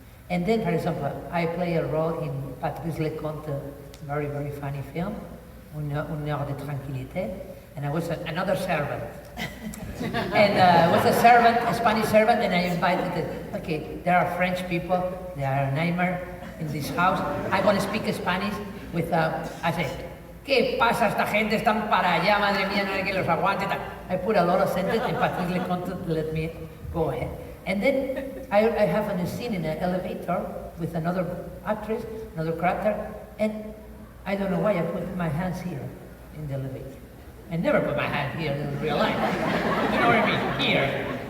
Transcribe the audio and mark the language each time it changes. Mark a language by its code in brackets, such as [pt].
[en] And then, for example, I play a role in Patrice Leconte, very, very funny film, Une heure de tranquillité, and I was another servant. And I was a servant, a Spanish servant, and I invited them. Okay, there are French people, there are a neighbor in this house. I want to speak Spanish with, I say, [es] ¿qué pasa? Esta gente están para allá, madre mía, no hay que los aguante. [en] I put a lot of sentences, and Patrice Leconte let me go ahead. And then I have a scene in an elevator with another actress, another character, and I don't know why I put my hands here in the elevator. I never put my hand here in real life. You know what I mean? Here.